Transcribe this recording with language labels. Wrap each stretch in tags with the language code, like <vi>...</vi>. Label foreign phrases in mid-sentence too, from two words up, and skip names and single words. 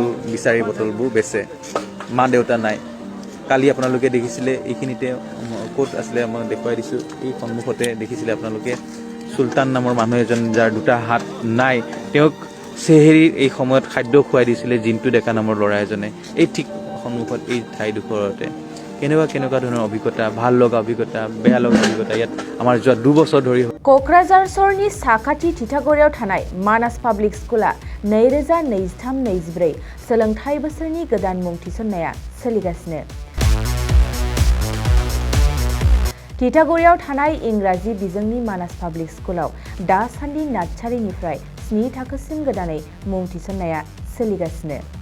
<as>বিচাৰি বটলবোৰ বেচে মা দেউতা নাই কালি আপোনালোকে দেখিছিলে এইখিনিতে ক'ত আছিলে মই দেখুৱাই দিছোঁ এই সন্মুখতে দেখিছিলে আপোনালোকে চুলতান নামৰ মানুহ এজন যাৰ 2টা হাত নাই তেওঁক চেহেৰিৰ এই সময়ত খাদ্য খুৱাই দিছিলে জিন্তু ডেকা নামৰ ল'ৰা এজনে এই ঠিক সন্মুখত এই ঠাইডোখৰতে কেনেকুৱা ধৰণৰ অভিজ্ঞতা ভাল লগা অভিজ্ঞতা বেয়া লগা অভিজ্ঞতা ইয়াত আমাৰ যোৱা 2 বছৰ धरि</as> <brx>क'क्राझार सहरनि साखाथि थिथागुरियाव थानाय मानास पाब्लिक स्कुला 2023-24 सोलोंथाइ बोसोरनि गोदान मुं थिसननाया सोलिगासिनो। थिथागुरियाव थानाय इंराजि बिजोंनि मानास पाब्लिक स्कुलाव दासान्दि नार्सारिनिफ्राय 7 थाखोसिम गोदानै मुं थिसननाया सोलिगासिनो।</brx>